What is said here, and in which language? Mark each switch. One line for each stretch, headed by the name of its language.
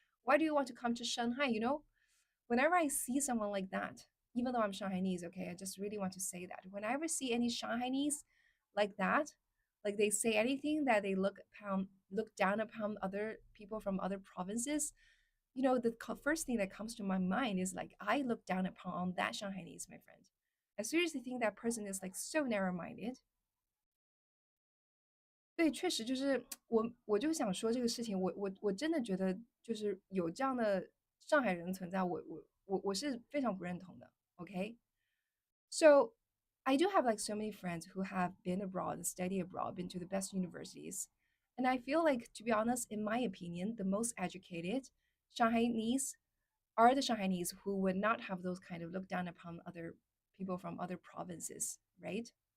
English: Why do you want to come to Shanghai? Whenever I see someone like that, even though I'm Shanghainese, okay, I just really want to say that whenever I see any Shanghainese like that, like they say anything that they look down upon other people from other provinces, the first thing that comes to my mind is like I look down upon that Shanghainese, my friend. I seriously think that person is like so narrow-minded.
Chinese: 对，确实就是我就想说这个事情，我真的觉得就是有这样的上海人存在，我是非常不认同的。
English: Okay, so I do have like so many friends who have been abroad and study abroad, been to the best universities, and I feel like, to be honest, in my opinion, the most educated Shanghainese are the Shanghainese who would not have those kind of look down upon other people from other provinces, right?